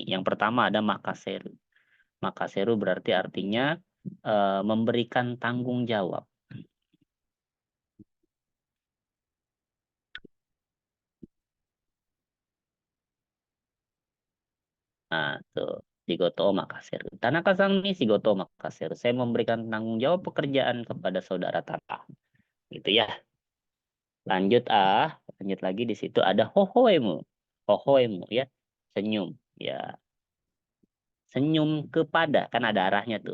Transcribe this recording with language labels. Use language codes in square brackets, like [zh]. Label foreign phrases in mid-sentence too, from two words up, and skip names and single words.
[id] Yang pertama ada makaseru. Makaseru berarti artinya memberikan tanggung jawab. Nah, tuh. [ja] 仕事任せる. Tanaka-san nih 仕事任せる. [id] Saya memberikan tanggung jawab pekerjaan kepada saudara Tanaka. Gitu ya. Lanjut lanjut lagi di situ ada hohoemu. Hohoemu ya. Senyum. Ya, senyum kepada kan ada arahnya tuh.